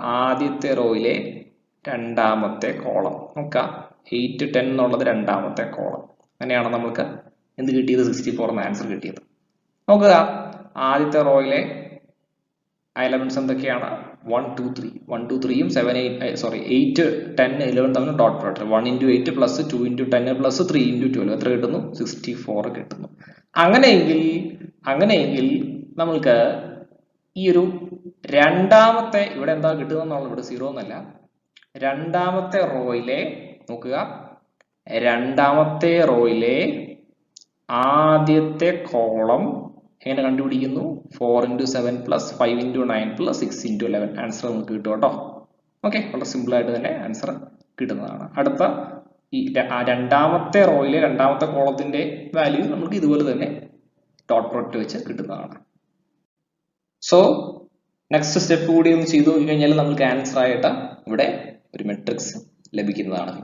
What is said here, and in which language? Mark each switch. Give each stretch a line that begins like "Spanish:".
Malayalam: ആദ്യത്തെ റോയിലെ രണ്ടാമത്തെ കോളം നോക്കാം. 8 10 എന്നുള്ളത് രണ്ടാമത്തെ കോളം. അങ്ങനെയാണ് നമുക്ക് എന്ത് കിട്ടിയത്? 64 എന്ന ആൻസർ കിട്ടിയത്. നോക്കുക, ആദ്യത്തെ റോയിലെ എലമെന്റ്സ് എന്തൊക്കെയാണ്? 1 2 3. 1 2 3യും 8 10 11 തമ്മിൽ dot product.
English: 1 into 8 plus 2 into 10 plus 3 into 12
Malayalam: എത്ര കിട്ടുന്നു? 64 കിട്ടുന്നു. അങ്ങനെയെങ്കിൽ നമ്മൾക്ക് ഈ ഒരു രണ്ടാമത്തെ ഇവിടെ എന്താ കിട്ടുന്നത്? ഇവിടെ 0 എന്നല്ല. രണ്ടാമത്തെ റോയിലെ നോക്കുക, രണ്ടാമത്തെ റോയിലെ ആദ്യത്തെ കോളം എങ്ങനെ കണ്ടുപിടിക്കുന്നു?
English: 4 into 7 plus 5 into 9 plus 6 into 11.
Malayalam: Answer നമുക്ക് കിട്ടും കേട്ടോ. ഓക്കെ, വളരെ സിമ്പിൾ ആയിട്ട് തന്നെ ആൻസർ കിട്ടുന്നതാണ്. അടുത്ത ഈ രണ്ടാമത്തെ റോയിലെ രണ്ടാമത്തെ കോളത്തിന്റെ വാല്യൂ നമുക്ക് ഇതുപോലെ തന്നെ ഡോട്ട് പ്രൊഡക്റ്റ് വെച്ച് കിട്ടുന്നതാണ്. സോ നെക്സ്റ്റ് സ്റ്റെപ്പ് കൂടി ഒന്ന് ചെയ്തു നോക്കി കഴിഞ്ഞാൽ നമുക്ക് ആൻസർ ആയിട്ട് ഇവിടെ ഒരു മെട്രിക്സ് ലഭിക്കുന്നതാണ്.